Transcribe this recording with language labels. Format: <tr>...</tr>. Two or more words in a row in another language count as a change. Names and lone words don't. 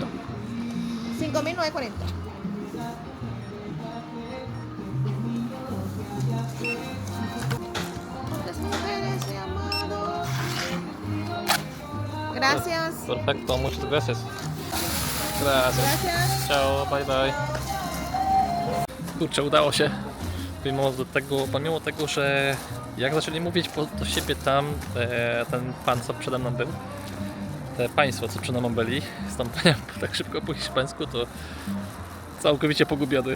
<es>5.940. Las mujeres de amado. Gracias. Perfecto, muchas gracias. Gracias. Gracias.</es> <en>Ciao, bye bye.</en> <pl>Kurczę, udało się. Pomimo tego, że jak zaczęli mówić do siebie tam, ten pan, co przede mną był, te państwo, co przede mną byli, z tą panią tak szybko po hiszpańsku, to całkowicie pogubiony.</pl>